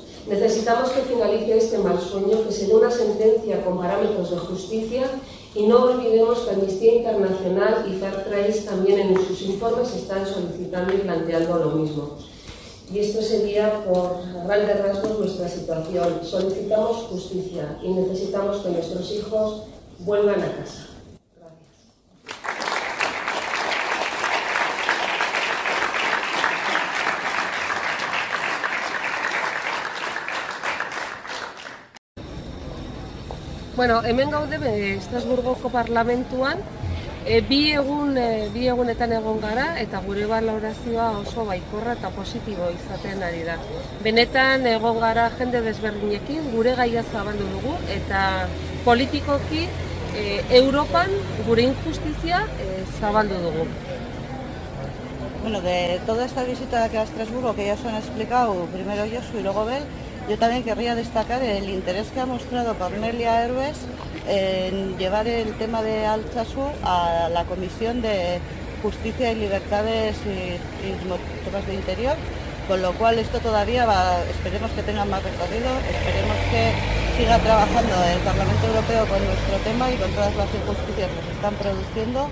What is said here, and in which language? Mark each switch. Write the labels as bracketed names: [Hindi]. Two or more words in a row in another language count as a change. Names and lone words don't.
[Spanish] Necesitamos que finalice este mal sueño, que se dé una sentencia con parámetros de justicia y no olvidemos que Amnistía Internacional y Fairtrace también en sus informes están solicitando y planteando lo mismo. Y esto sería, por grandes rasgos, nuestra situación. Solicitamos justicia y necesitamos que nuestros hijos vuelvan a casa. [Basque] Bueno, hemen gaude Estrasburgoko parlamentuan, bi egunetan egon gara eta gure balorazioa oso baikorra eta positibo izaten ari da. Benetan egon gara jende desberdinekin, gure gaia zabaldu dugu eta politikoki Europan gure injustizia zabaldu dugu. [Spanish] Bueno, de toda esta visita aquí a Estrasburgo, que ya se han explicado, primero Josu y luego Bel, yo también querría destacar el interés que ha mostrado Cornelia Herbes en llevar el tema de Altsasu a la Comisión de Justicia y Libertades y temas de Interior, con lo cual esto todavía esperemos que tenga más recorrido, esperemos que siga trabajando el Parlamento Europeo con nuestro tema y con todas las injusticias que se están produciendo.